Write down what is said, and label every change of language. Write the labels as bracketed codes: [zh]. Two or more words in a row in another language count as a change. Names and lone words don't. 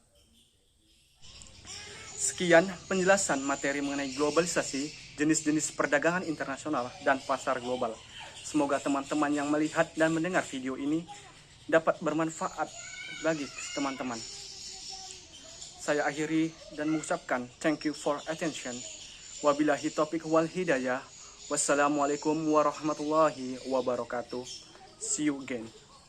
[id] Sekian penjelasan materi mengenai globalisasi, jenis-jenis perdagangan internasional, dan pasar global. Semoga teman-teman yang melihat dan mendengar video ini dapat bermanfaat bagi teman-teman. Saya akhiri dan mengucapkan [en] thank you for attention. [ar] وبالله التوفيق والهداية والسلام عليكم ورحمة الله وبركاته. [en] See you again.